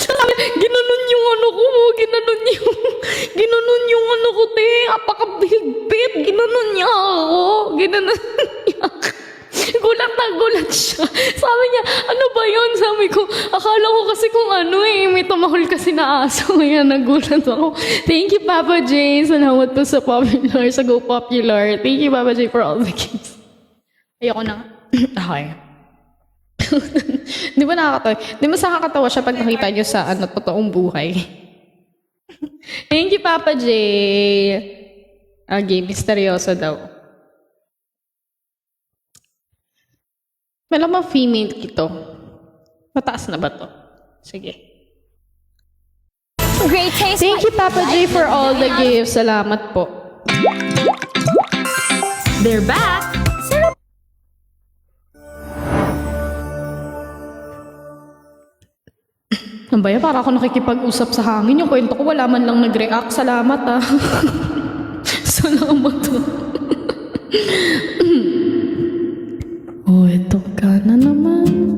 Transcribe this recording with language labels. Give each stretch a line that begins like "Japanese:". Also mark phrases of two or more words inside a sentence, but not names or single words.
Filipino: Sabi, ginanon yung ano ko, ginanon yung ano ko, te. Apakabigpit, ginanon niya ako. Gulat na gulat siya. Sabi niya, ano ba yun? Sabi ko, akala ko kasi kung may tumahol kasi na aso. Kaya nagulat ako.
English: Thank you,
Filipino: Papa J. Salamat po sa popular, sa Go Popular.
English: Thank you, Papa J, for all the gifts.
Filipino: Ayoko na. Okay. Di ba nakakatawa? Di ba nakakatawa siya pag nakita niyo sa totoong buhay?
English: Thank you,
Filipino: Papa J. Okay, misteryoso daw. Meron bang female ito? Mataas na ba to? Sige.
English: Great taste. Thank you, Papa J, for all the gifts.
Filipino: Salamat po.
English: They're back!
Filipino: Ang baya, para ako nakikipag-usap sa hangin. Yung kwento ko, wala man lang nag-react. Salamat, ah. Salamat, ah. Oh, eto ka na naman.